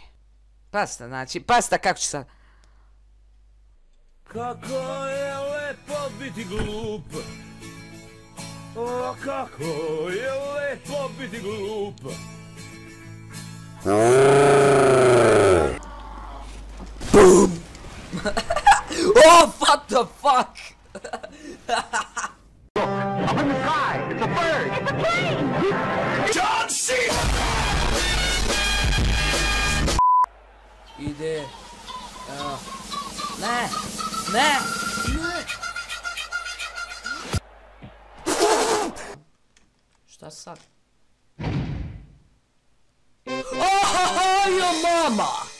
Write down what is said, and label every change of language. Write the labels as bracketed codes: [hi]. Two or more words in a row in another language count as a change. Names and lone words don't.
[sr] Pasta kako će sad... kako je lepo biti glup. O, kako je lepo biti glup. [en] Boom! Oh, what the fuck? Up in the sky, it's a bird. It's a plane. John C. [sr] Ide... Ne! Šta sad? [en] Jo mama!